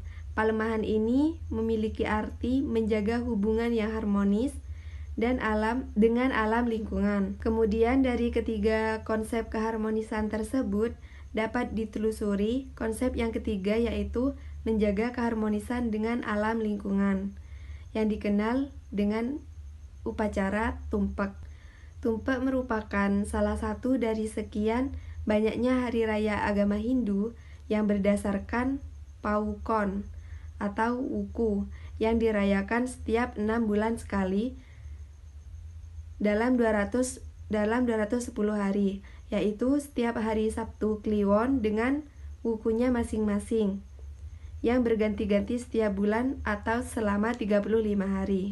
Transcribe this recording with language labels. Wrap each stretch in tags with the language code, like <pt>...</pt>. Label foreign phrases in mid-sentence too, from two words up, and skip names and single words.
<id>Palemahan ini memiliki arti menjaga hubungan yang harmonis dan dengan alam lingkungan. Kemudian dari ketiga konsep keharmonisan tersebut dapat ditelusuri konsep yang ketiga yaitu menjaga keharmonisan dengan alam lingkungan yang dikenal dengan upacara tumpak. Tumpak merupakan salah satu dari sekian banyaknya hari raya agama Hindu yang berdasarkan Paukon atau Wuku yang dirayakan setiap 6 bulan sekali dalam 210 hari, yaitu setiap hari Sabtu Kliwon dengan wukunya masing-masing yang berganti-ganti setiap bulan atau selama 35 hari.</id>